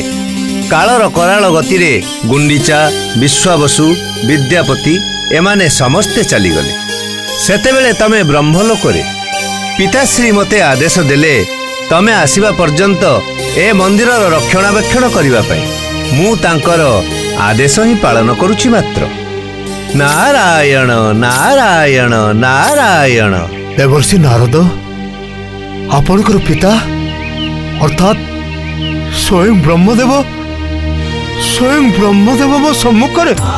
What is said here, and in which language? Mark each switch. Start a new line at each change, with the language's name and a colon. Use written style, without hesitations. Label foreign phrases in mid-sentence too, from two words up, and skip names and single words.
Odia: କାଳର କରାଳ ଗତିରେ ଗୁଣ୍ଡିଚା ବିଶ୍ୱାବସୁ ବିଦ୍ୟାପତି ଏମାନେ ସମସ୍ତେ ଚାଲିଗଲେ। ସେତେବେଳେ ତୁମେ ବ୍ରହ୍ମଲୋକରେ ପିତାଶ୍ରୀ ମତେ ଆଦେଶ ଦେଲେ ତୁମେ ଆସିବା ପର୍ଯ୍ୟନ୍ତ ଏ ମନ୍ଦିର ରକ୍ଷଣାବେକ୍ଷଣ କରିବା ପାଇଁ। ମୁଁ ତାଙ୍କର ଆଦେଶ ହିଁ ପାଳନ କରୁଛି ମାତ୍ର। नारायण नारायण नारायण। ଦେବର୍ଷି ନାରଦ ଆପଣଙ୍କର ପିତା ଅର୍ଥାତ୍ ସ୍ୱୟଂ ବ୍ରହ୍ମଦେବ ମୋ ସମ୍ମୁଖରେ।